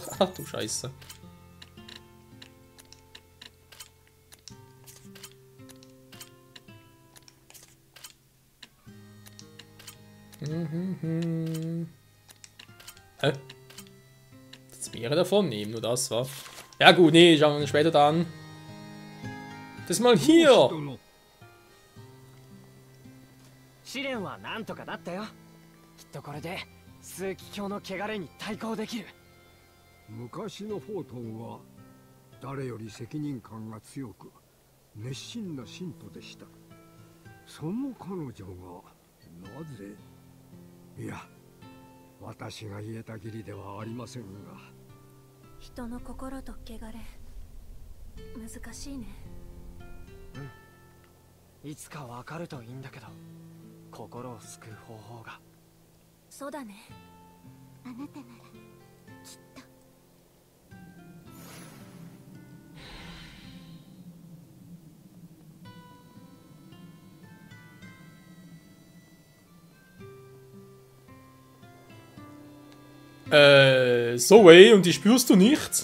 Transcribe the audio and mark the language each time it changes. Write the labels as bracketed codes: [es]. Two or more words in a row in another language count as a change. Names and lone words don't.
[de] Ach du Scheiße. Hä? Jetzt mehrere davon nehmen, nur das war. Ja gut, nee, schauen wir uns später dann. Das mal hier. [ja] 試練はなんとかなったよ。きっとこれで枢機卿の汚れに対抗できる。昔のフォートンは誰より責任感が強く熱心な信徒でした。その彼女がなぜ、いや、私が言えたきりではありませんが、人の心と汚れ難しいね。いつかわかるといいんだけど、心を救う方法が。そうだね。あなたならきっと。 [de] Zoe, und die spürst du nicht?